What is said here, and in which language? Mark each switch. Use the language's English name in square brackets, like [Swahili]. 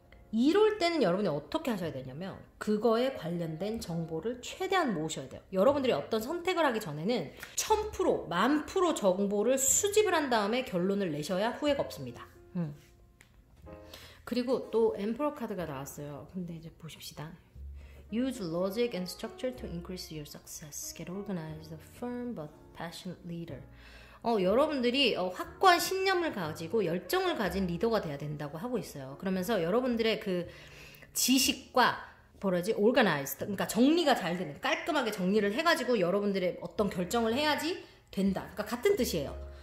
[Korean] 이럴 때는 여러분이 어떻게 하셔야 되냐면 그거에 관련된 정보를 최대한 모으셔야 돼요. 여러분들이 어떤 선택을 하기 전에는 1000%, 10,000% 정보를 수집을 한 다음에 결론을 내셔야 후회가 없습니다. 그리고 또 엠퍼러 카드가 나왔어요. 근데 이제 보십시다. [English] Use logic and structure to increase your success. Get organized, a firm but passionate leader. [Korean] 여러분들이 확고한 신념을 가지고 열정을 가진 리더가 돼야 된다고 하고 있어요. 그러면서 여러분들의 그 지식과 organized, 그러니까 정리가 잘 되는, 깔끔하게 정리를 해가지고 여러분들의 어떤 결정을 해야지 된다. 그러니까 같은 뜻이에요.